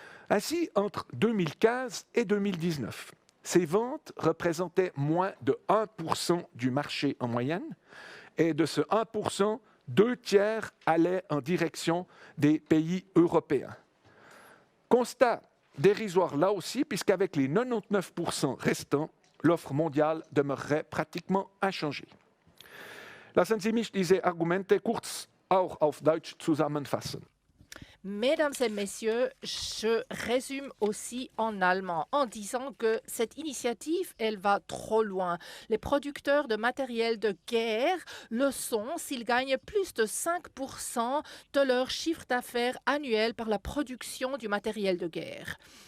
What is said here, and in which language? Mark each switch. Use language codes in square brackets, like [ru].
[fr] Ainsi, entre 2015 et 2019, ces ventes représentaient moins de 1% du marché en moyenne, et de ce 1%, 2/3 allaient en direction des pays européens. Constat dérisoire là aussi, puisqu'avec les 99% restants, l'offre mondiale demeurerait pratiquement inchangée. [de] Lassen Sie mich diese Argumente kurz auch auf Deutsch zusammenfassen. [fr] Mesdames et messieurs, je résume aussi en allemand en disant que cette initiative, elle va trop loin. Les producteurs de matériel de guerre le sont s'ils gagnent plus de 5% de leur chiffre d'affaires annuel par la production du matériel de guerre.